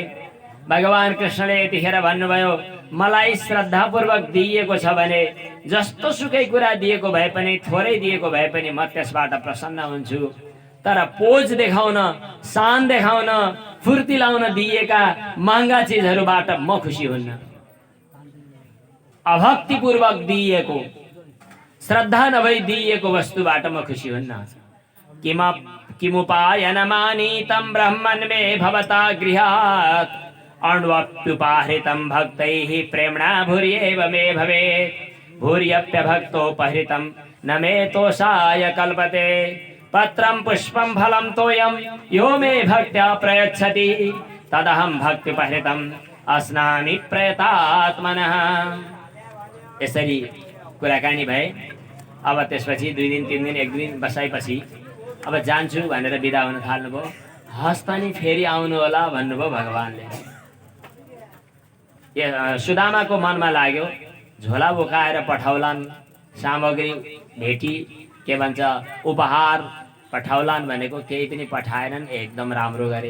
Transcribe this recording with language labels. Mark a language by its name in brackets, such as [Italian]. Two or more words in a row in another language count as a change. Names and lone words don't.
[Nepali] भगवान कृष्णले यतिखेर भन्नुभयो, मलाई श्रद्धापूर्वक दिइएको छ भने जस्तो सुकै कुरा दिएको भए पनि, थोरै दिएको भए पनि म त्यसबाट प्रसन्न हुन्छु। तर पोज देखाउन, शान देखाउन, फुर्ती लाउन दिएका महँगा चिजहरूबाट म खुसी हुन्न। अभक्तिपूर्वक दिइएको, श्रद्धा नभई दिइएको वस्तुबाट म खुसी हुन्न। [Sanskrit] किमुपायनमानीतं ब्रह्मन् मे भवता गृहात् अण्वप्युपाहृतं भक्तैः प्रेम्णा भूर्येव मे भवेत्। भूर्यप्यभक्तोपहृतं न मे तोषाय कल्पते। पत्रं पुष्पं फलं तोयं यो मे भक्त्या प्रयच्छति तदहं भक्त्युपहृतम् अस्नामि प्रयतात्मनः। [Nepali] यसरी कुराकानी भए। अब त्यसपछि 2 दिन 3 दिन 1 दिन बसाएपछि अब जान्छु भनेर बिदा हुन थाल्नुभयो। हस्ता नि फेरि आउनु होला भन्नुभयो भगवानले। सुदामाको मनमा लाग्यो, झोला बोकाएर पठाउलान्, सामग्री भेटी, के भन्छ उपहार पठाउलान् भनेको केही पनि पठाएनन्, एकदम राम्रो गरे।